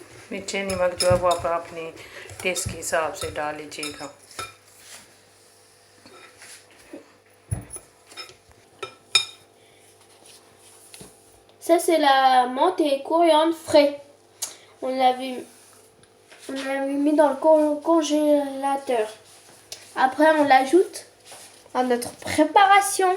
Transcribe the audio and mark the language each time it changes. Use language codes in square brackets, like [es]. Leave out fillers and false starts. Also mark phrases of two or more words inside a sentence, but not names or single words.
[hi] मीठे नमक जो है वो आप अपने टेस्ट के हिसाब से डाल लीजिएगा। [fr] Ça, c'est la menthe et coriandre frais. On l'avait mis dans le congélateur. Après, on l'ajoute à notre préparation.